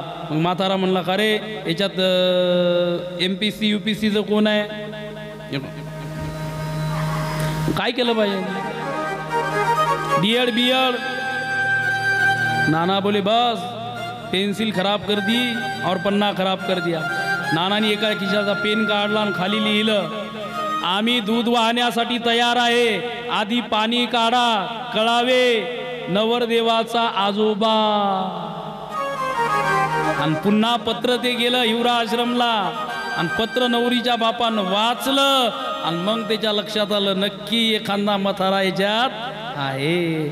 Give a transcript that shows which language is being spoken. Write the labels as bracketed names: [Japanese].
[Marathi] मग म्हातारा म्हणला का रे याच्यात MPC UPCचं कोण आहे. काय केलं पाहिजे DED BED. [Hindi] नाना बोले बस पेन्सिल खराब कर दी और पन्ना खराब कर दिया. [Marathi] नानाने एका खिशाचा पेन काढला आणि खाली लिहिलं आम्ही दूध वाहण्यासाठी तयार आहे आधी पाणी काढा कळावे नवरदेवाचा आजोबा. आणि पुन्हा पत्र ते गेलं हिवरा आश्रमला आणि पत्र नवरीच्या बापानं वाचलं आणि मग त्याच्या लक्षात आलं नक्की एखादा मथारा याच्यात आहे.